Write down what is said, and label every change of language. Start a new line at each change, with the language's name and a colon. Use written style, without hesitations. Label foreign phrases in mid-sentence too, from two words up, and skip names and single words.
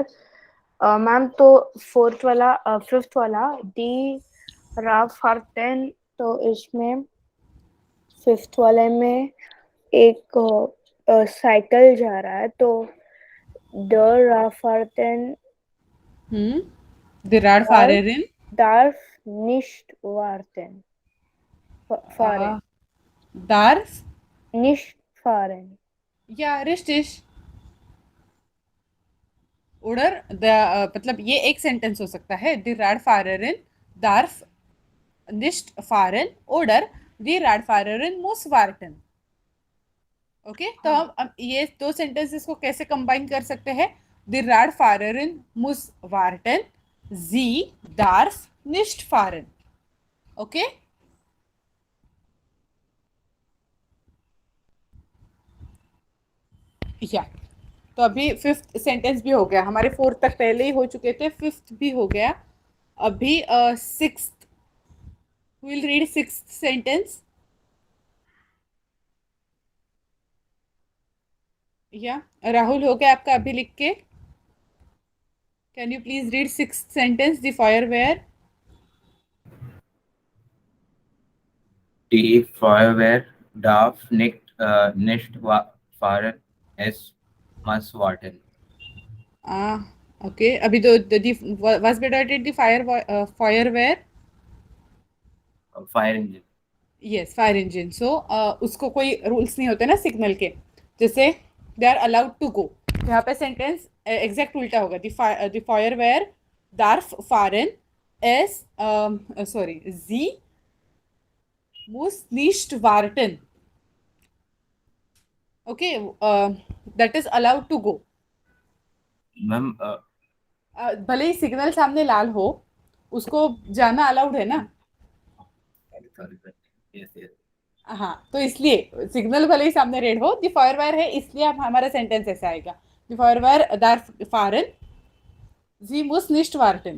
Hindi: मैम तो फिफ्थ वाला
German: die Radfahrerin,
Hindi: तो इसमें फिफ्थ वाले में एक साइकिल जा रहा है तो
German: die Radfahrerin Die Radfahrerin, darf nicht warten. Fahren. darf, Nicht fahren.
Hindi: या
German: richtig. Oder
Hindi: मतलब ये एक सेंटेंस हो सकता है,
German: die Radfahrerin darf nicht fahren oder die Radfahrerin muss warten.
Hindi: ओके, तो हाँ। हम ये दो सेंटेंसेस को कैसे कंबाइन कर सकते हैं?
German: Die Radfahrerin muss warten, sie darf nicht fahren.
Hindi: ओके, या तो अभी फिफ्थ सेंटेंस भी हो गया, हमारे फोर्थ तक पहले ही हो चुके थे, फिफ्थ भी हो गया। अभी सिक्स्थ,
English: will read sixth sentence.
Hindi: या राहुल, हो गया आपका अभी लिख के?
English: can you please read sixth sentence, द फायरवेयर?
German: Die Feuerwehr darf nicht fahren, es muss warten. ओके,
Hindi: अभी तो
German: was bedeutet the Feuerwehr?
English: Fire engine. yes, fire engine.
Hindi: सो उसको कोई रूल्स नहीं होते ना सिग्नल के, जैसे
English: they are allowed to go.
Hindi: यहाँ पे सेंटेंस एग्जैक्ट उल्टा होगा,
German: die Feuerwehr darf fahren, es sorry, sie muss nicht warten.
English: Okay, that is allowed to go.
Hindi: मैम भले ही सिग्नल सामने लाल हो, उसको जाना अलाउड है ना।
English: sorry yes yes
Hindi: हाँ, तो इसलिए सिग्नल भले ही सामने रेड हो,
German: die Feuerwehr
Hindi: है, इसलिए अब हमारा सेंटेंस ऐसा आएगा,
German: die Feuerwehr darf fahren Sie muss nicht warten.